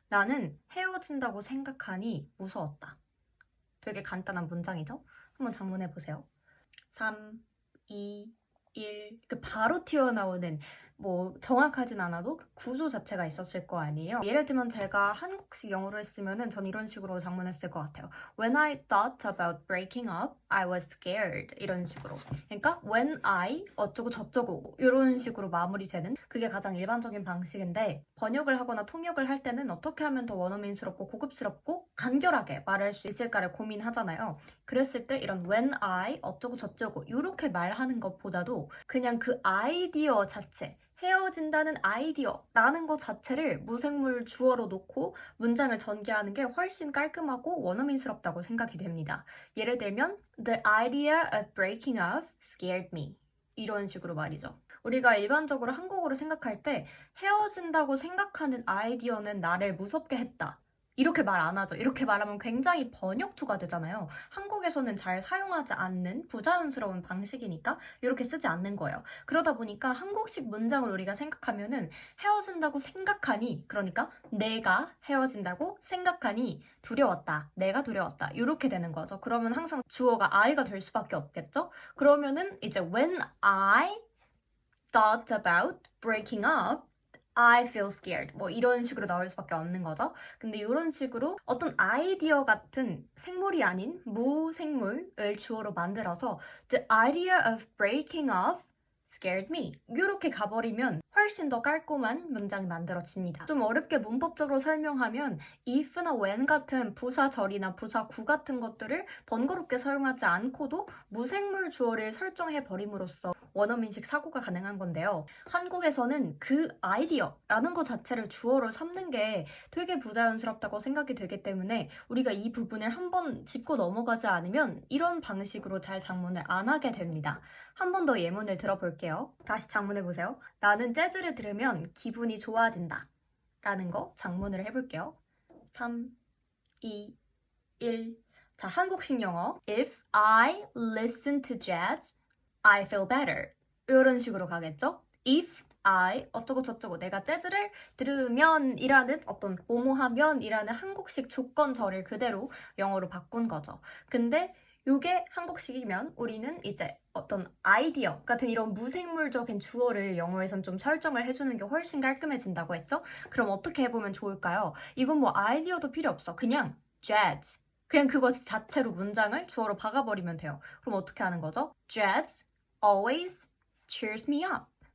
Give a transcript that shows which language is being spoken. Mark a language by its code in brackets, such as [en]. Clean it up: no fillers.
[ko] 나는 헤어진다고 생각하니 무서웠다. 되게 간단한 문장이죠? 한번 장문해보세요. 3, 2, 1 바로 튀어나오는 뭐 정확하진 않아도 그 구조 자체가 있었을 거 아니에요. 예를 들면 제가 한국식 영어로 했으면은 전 이런 식으로 장문했을 것 같아요. [en] When I thought about breaking up, I was scared. [ko] 이런 식으로. 그러니까 when I 어쩌고 저쩌고 이런 식으로 마무리되는 그게 가장 일반적인 방식인데 번역을 하거나 통역을 할 때는 어떻게 하면 더 원어민스럽고 고급스럽고 간결하게 말할 수 있을까를 고민하잖아요. 그랬을 때 이런 when I 어쩌고 저쩌고 이렇게 말하는 것보다도 그냥 그 아이디어 자체 헤어진다는 아이디어라는 것 자체를 무생물 주어로 놓고 문장을 전개하는 게 훨씬 깔끔하고 원어민스럽다고 생각이 됩니다. 예를 들면 [en] The idea of breaking up scared me. [ko] 이런 식으로 말이죠. 우리가 일반적으로 한국어로 생각할 때 헤어진다고 생각하는 아이디어는 나를 무섭게 했다. 이렇게 말 안 하죠. 이렇게 말하면 굉장히 번역투가 되잖아요. 한국에서는 잘 사용하지 않는 부자연스러운 방식이니까 이렇게 쓰지 않는 거예요. 그러다 보니까 한국식 문장을 우리가 생각하면은 헤어진다고 생각하니 그러니까 내가 헤어진다고 생각하니 두려웠다. 내가 두려웠다. 이렇게 되는 거죠. 그러면 항상 주어가 I가 될 수밖에 없겠죠? 그러면은 이제 [en] when I thought about breaking up I feel scared. [ko] 뭐 이런 식으로 나올 수밖에 없는 거죠. 근데 이런 식으로 어떤 아이디어 같은 생물이 아닌 무생물을 주어로 만들어서 [en] The idea of breaking up scared me. [ko] 이렇게 가버리면 훨씬 더 깔끔한 문장이 만들어집니다. 좀 어렵게 문법적으로 설명하면 if나 when 같은 부사절이나 부사구 같은 것들을 번거롭게 사용하지 않고도 무생물 주어를 설정해 버림으로써 원어민식 사고가 가능한 건데요. 한국에서는 그 아이디어라는 것 자체를 주어로 삼는 게 되게 부자연스럽다고 생각이 되기 때문에 우리가 이 부분을 한번 짚고 넘어가지 않으면 이런 방식으로 잘 장문을 안 하게 됩니다. 한 번 더 예문을 들어볼게요. 다시 장문해보세요. 나는 재즈를 들으면 기분이 좋아진다. 라는 거 장문을 해볼게요. 3, 2, 1. 자, 한국식 영어. [en] If I listen to jazz, I feel better. [ko] 이런 식으로 가겠죠? If I 어쩌고 저쩌고 내가 재즈를 들으면 이라는 어떤 뭐뭐하면 이라는 한국식 조건절을 그대로 영어로 바꾼 거죠. 근데 요게 한국식이면 우리는 이제 어떤 아이디어 같은 이런 무생물적인 주어를 영어에선 좀 설정을 해주는 게 훨씬 깔끔해진다고 했죠? 그럼 어떻게 해보면 좋을까요? 이건 뭐 아이디어도 필요 없어. 그냥 jazz. 그냥 그거 자체로 문장을 주어로 박아버리면 돼요. 그럼 어떻게 하는 거죠? [en] Jazz always cheers me up.